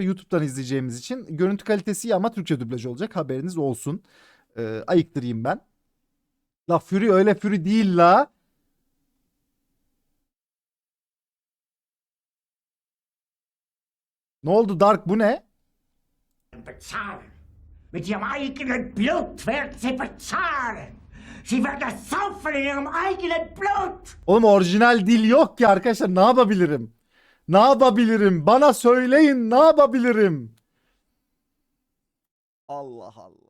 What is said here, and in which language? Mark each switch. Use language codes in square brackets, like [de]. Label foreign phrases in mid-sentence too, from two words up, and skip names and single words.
[tr] YouTube'dan izleyeceğimiz için. Görüntü kalitesi iyi ama Türkçe dublaj olacak. Haberiniz olsun. Ayıktırayım ben. La Fury öyle Fury değil la. Ne oldu Dark, bu ne? [de] Bezahlen. Mit ihrem eigenen Blut werden sie bezahlen. Sie werden saufen in ihrem eigenen Blut. [tr] Oğlum orijinal dil yok ki arkadaşlar, ne yapabilirim? Ne yapabilirim? Bana söyleyin, ne yapabilirim? Allah Allah.